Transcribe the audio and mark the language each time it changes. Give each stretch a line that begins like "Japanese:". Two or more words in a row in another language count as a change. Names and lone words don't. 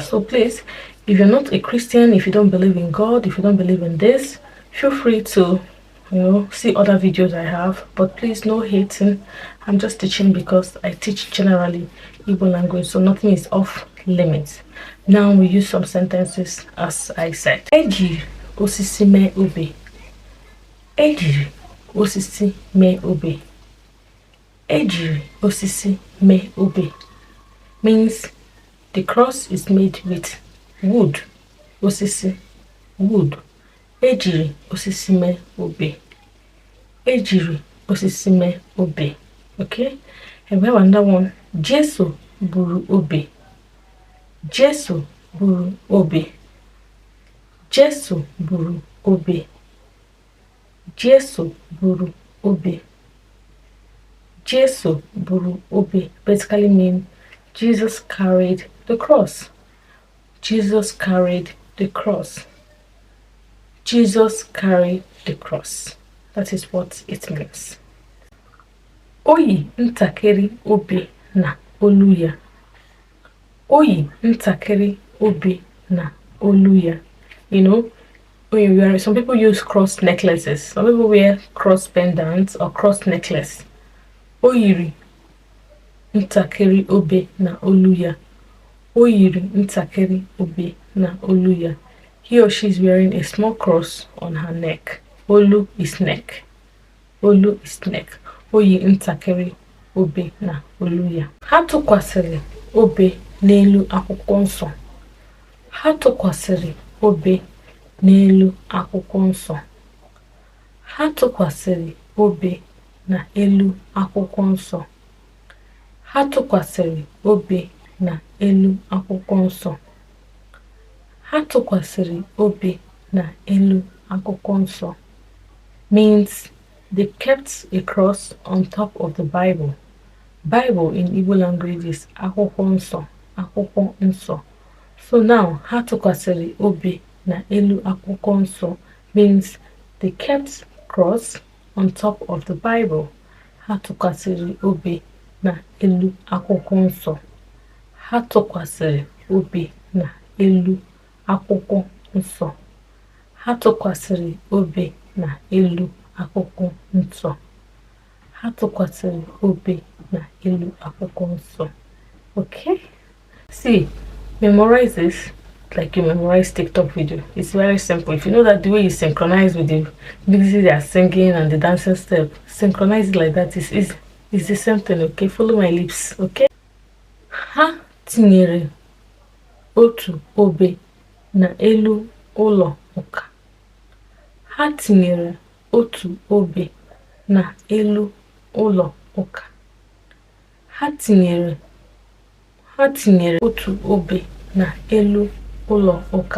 English: So please, if you're not a Christian, if you don't believe in God, if you don't believe in this, feel free to see other videos I have, but please, no hating. I'm just teaching because I teach generally Igbo language, so nothing is off limits. Now we use some sentences as I said.
Igbo: Ejiri osisi mee obe. Ejiri osisi mee obe. Ejiri osisi mee obe
English: means the cross is made with wood.
Igbo: Osisi, wood. Ejiri osisi mee obe. Ejiri osisi mee obe.
English: Okay? And we have another one.
Igbo: Jesu buru obe. Jesu buru obe. Jesu buru obe. Jesu buru obe. Jesu buru obe
English: basically means Jesus carried the cross. Jesus carried the cross. Jesus carried the cross. That is what it means.
Igbo: Oyi ntakịrị obe na olu ya. Oyi ntakịrị obe na olu ya.
English: Some people use cross necklaces. Some people wear cross pendants or cross necklace.
Igbo: Oyiri ntakịrị obe na olu ya. Oyiri ntakịrị obe na olu ya.
English: He or she is wearing a small cross on her neck. Olu is neck. Olu is neck.
Igbo: Oyi ntakịrị obe na olu ya. Ha tụkwasịrị obe n'elu akwụkwọ nsọ. Ha tụkwasịrị obe n'elu akwụkwọ nsọ. Ha tụkwasịrị obe na elu akwụkwọ nsọ. Ha tụkwasịrị obe na elu akwụkwọ nsọ. Ha tụkwasịrị obe na elu akwụkwọ nsọ
English: means they kept a cross on top of the Bible. Bible in Igbo language is
Igbo: akwụkwọ nsọ, akwụkwọ nsọ.
English: So now,
Igbo: ha tụkwasịrị obe na elu akwụkwọ nsọ
English: means they kept cross on top of the Bible.
Igbo: Ha tụkwasịrị obe na elu akwụkwọ nsọ. Ha tụkwasịrị obe na elu akwụkwọ nsọ. Ha tụkwasịrị obe na elu akwụkwọ nsọ. Ha tụkwasịrị obe na elu akwụkwọ nsọ.
English: Okay? See, memorize this like you memorize TikTok video. It's very simple. If you know that the way you synchronize with the music they are singing and the dancing step, synchronize it like that. It's the same thing, okay? Follow my lips, okay?
Igbo: Ha tinyere otu obe na elu ụlọ ụka. Ha tinyere otu obe na elu ụlọ ụka. Ha tinyere otu obe na elu ụlọ ụka.